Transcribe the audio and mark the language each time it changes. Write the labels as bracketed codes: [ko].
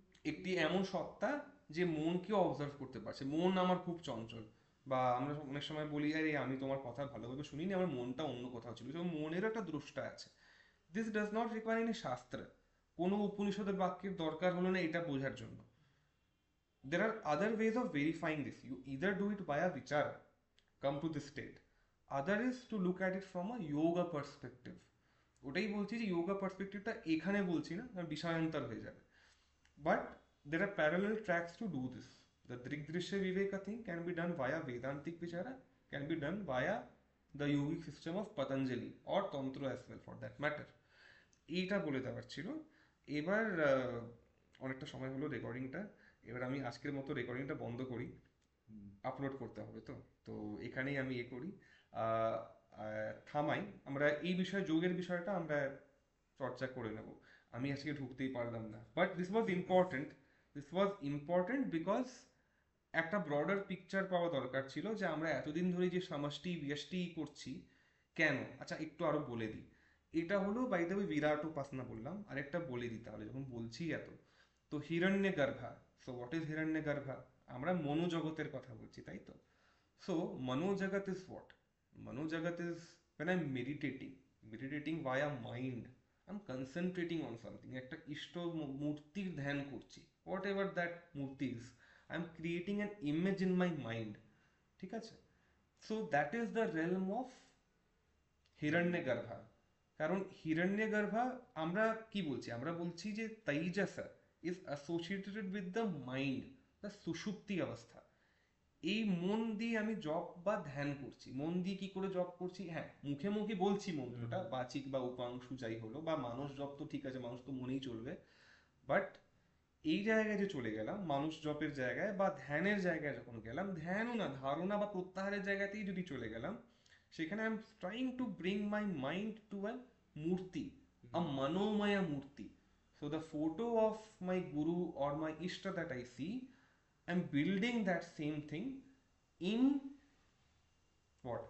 [bn] একটি এমন সত্তা যে মনকে অবজার্ভ করতে পারছে। মন আমার খুব চঞ্চল, বা আমরা অনেক সময় বলি আরে আমি তোমার কথা ভালোভাবে শুনিনি, আমার মনটা অন্য কোথাও ছিল। তো মনেরও একটা দ্রষ্টা আছে। [en] this does not require any [bn] শাস্ত্র, কোনো উপনিষদের বাক্যের দরকার হলো না এটা বোঝার জন্য। [en] There are other ways of verifying this. You either do it via vichara, come to this state. Other is to look at it from a yoga perspective. [bn] ওটাই বলছি যে yoga perspectiveটা এখানে বলছি না, কারণ বিষয়ান্তর হয়ে যাবে। [en] But there are parallel tracks to do this. The Drigdrishya Viveka thing can be done via Vedantic vichara, can be done via the yogic system of Patanjali or Tantra as well for that matter. [bn] এইটা বলে দেওয়ার ছিল। এবার অনেকটা সময় হলো রেকর্ডিংটা, এবার আমি আজকের মতো রেকর্ডিংটা বন্ধ করি, আপলোড করতে হবে তো। তো এখানেই আমি করি, আহ, থামাই। আমরা এই বিষয়ে, যোগের বিষয়টা আমরা চর্চা করে নেব। আমি আজকে ঢুকতেই পারলাম না, [en] but this was important because [bn] একটা ব্রডার পিকচার পাওয়া দরকার ছিল যে আমরা এতদিন ধরে যে সমষ্টি ব্যষ্টি করছি কেন। আচ্ছা একটু আরো বলে দিই, এটা হলো বাই দ্য ওয়ে বিরাট উপাসনা বললাম, আর একটা বলে দিই তাহলে যখন বলছি এত। তো হিরণ্যে গর্ভা, [en] so what is [bn] হিরণ্যে গর্ভা? আমরা মনোজগতের কথা বলছি, তাই তো? [en] So, Manojagat is what? Manojagat is when I'm meditating via mind. I'm concentrating on something. [bn] একটা ইষ্ট মূর্তির ধ্যান করছি, [en] whatever that murti is. I'm creating an image in my mind. [bn] ঠিক আছে? [en] So that is the realm of Hiranyagarbha. [bn] কারণ হিরণ্যগর্ভা আমরা কি বলছি? আমরা বলছি যে [en] Taijasa is associated with the mind, the sushupti অবস্থা। [bn] এই মন দিয়ে আমি জপ বা ধ্যান করছি। মন দিয়ে কি করে জপ করছি? হ্যাঁ, মুখে মুখে বলছি মন্ত্রটা, বাচিক বা উপাংশু যাই হলো, বা মানুষ জপ তো ঠিক আছে, মানুষ তো মনেই চলবে। বাট এই জায়গায় যে চলে গেলাম, মানুষ জপের জায়গায় বা ধ্যানের জায়গায় যখন গেলাম, ধ্যানও না, ধারণা বা প্রত্যাহারের জায়গাতেই যদি চলে গেলাম, সেখানে [en] I am trying to bring my mind to a murti, a manomaya murti. So the photo of my guru or my ishta that I see, I'm building that same thing in what?